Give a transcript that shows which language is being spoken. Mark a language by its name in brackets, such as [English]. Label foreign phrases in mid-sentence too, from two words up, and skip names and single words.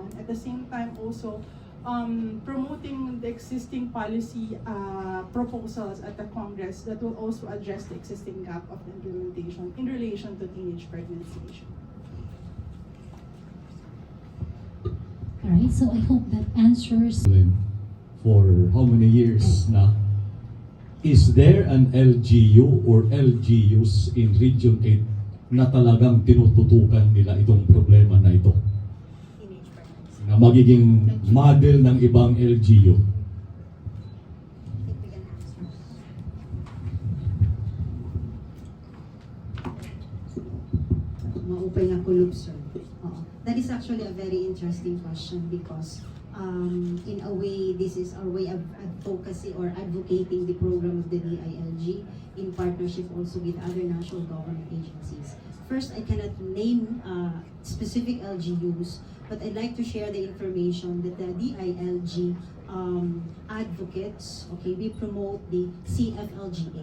[English] At the same time also promoting the existing policy proposals at the Congress that will also address the existing gap of the implementation in relation to teenage pregnancy issue. Alright, so I hope that answers. For how many years na? Is there an LGU or LGUs in Region 8 [Filipino] na talagang tinututukan nila itong problema na ito? Na magiging model ng ibang LGU? [Waray] Maupay nga kulub, sir. [English] That is actually a very interesting question because in a way, this is our way of advocacy or advocating the program of the DILG in partnership also with other national government agencies. First, I cannot name specific LGUs, but I'd like to share the information that the DILG advocates, okay, we promote the CFLGA.